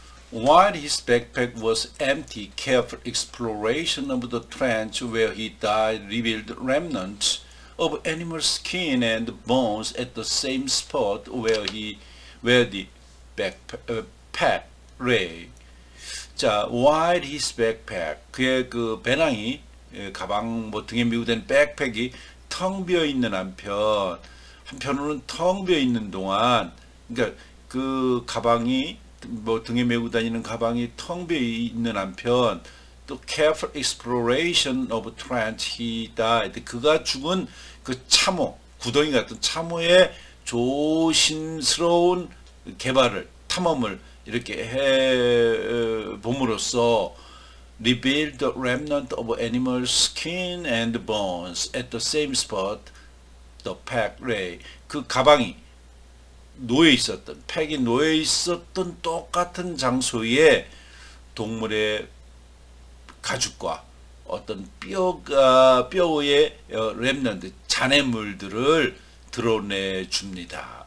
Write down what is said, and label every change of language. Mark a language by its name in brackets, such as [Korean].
[English] While his backpack was empty, careful exploration of the trench where he died revealed remnants of animal skin and bones at the same spot where the pack lay. [Korean] 자, [English] while his backpack, [Korean] 그의 그 배낭이, 가방, 등에 메고 된 백팩이 텅 비어 있는 한편으로는 텅 비어 있는 동안, 그러니까 그 가방이 뭐 등에 메고 다니는 가방이 텅 비어 있는 한편 또 [English] careful exploration of trench he died. [Korean] 그가 죽은 그 참호, 구덩이 같은 참호의 조심스러운 개발을, 탐험을 이렇게 해 봄으로써 [English] revealed the remnant of animal skin and bones at the same spot the pack lay. [Korean] 그 가방이 놓여 있었던, 팩이 놓여 있었던 똑같은 장소에 동물의 가죽과 어떤 뼈의 렘넌트, 잔해물들을 드러내 줍니다.